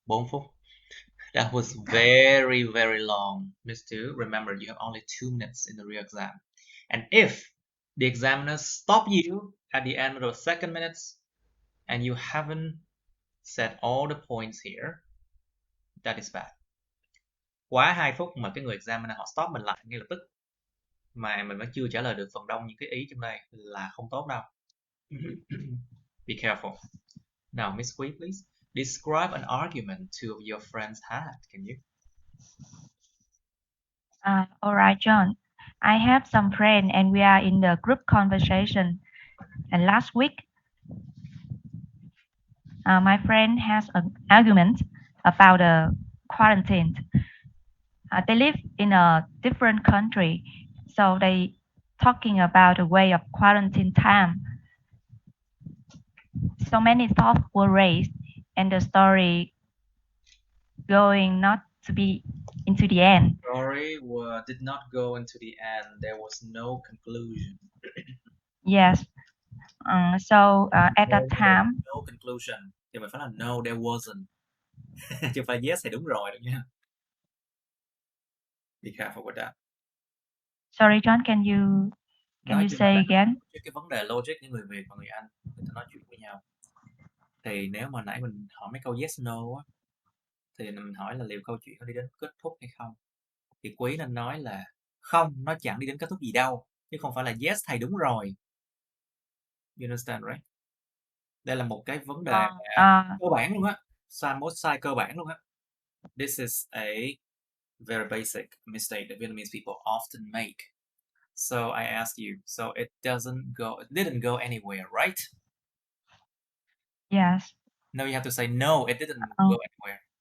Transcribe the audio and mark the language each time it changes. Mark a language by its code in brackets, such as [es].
[vi] 4 phút. [en] That was very, very long. Miss Two, remember you have only 2 minutes in the real exam. And if the examiner stop you at the end of the second minutes and you haven't said all the points here, that is bad. [vi] Quá 2 phút mà cái người examiner họ stop mình lại ngay lập tức mà mình vẫn chưa trả lời được phần đông những cái ý trong đây là không tốt đâu. [en] Be careful. Now, Miss Quý, please describe an argument two of your friends had. Can you? All right, John. I have some friends and we are in the group conversation. And last week, my friend has an argument about the quarantine. They live in a different country, so they talking about the way of quarantine time. So many thoughts were raised, and the story going not to be into the end. Story did not go into the end. There was no conclusion. Yes. So at that time, no conclusion. [vi] Thì mình phải là [en] no, there wasn't. [vi] Chứ không phải yes thì đúng rồi đâu nha. [en] Be careful with that. Sorry, John, can you say again? [vi] Cái vấn đề logic những người Việt và người Anh người ta nói chuyện với nhau. Thì nếu mà nãy mình hỏi mấy câu yes no á, thì mình hỏi là liệu câu chuyện nó đi đến kết thúc hay không. Thì Quý nên nói là không, nó chẳng đi đến kết thúc gì đâu, chứ không phải là yes thầy đúng rồi. [en] You understand, right? [vi] Đây là một cái vấn đề cơ bản luôn á, sai cơ bản luôn á. [en] This is a very basic mistake that Vietnamese people often make. So I asked you, so it didn't go anywhere, right? Yes. No, you have to say no, it didn't go anywhere.